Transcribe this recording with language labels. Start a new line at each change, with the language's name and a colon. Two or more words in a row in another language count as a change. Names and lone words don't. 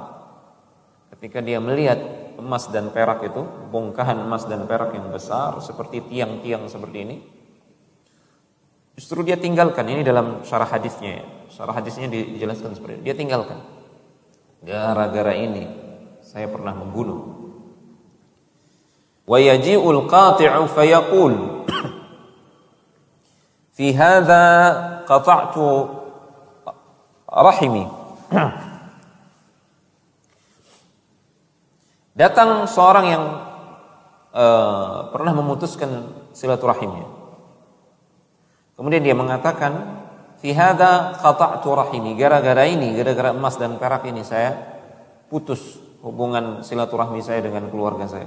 Indonesian: Ketika dia melihat emas dan perak itu, bongkahan emas dan perak yang besar seperti tiang-tiang seperti ini, justru dia tinggalkan. Ini dalam syarah hadisnya ya. Syarah hadisnya dijelaskan seperti ini. Dia tinggalkan. Gara-gara ini saya pernah membunuh.
Arabic: ويجيء القاطع فيقول في هذا قطعت رحمي.
Indonesian: Datang seorang yang pernah memutuskan silaturahimnya. Kemudian dia mengatakan,
Arabic: في هذا قطعت رحمي,
Indonesian: gara-gara ini, gara-gara emas dan perak ini saya putus hubungan silaturahmi saya dengan keluarga saya.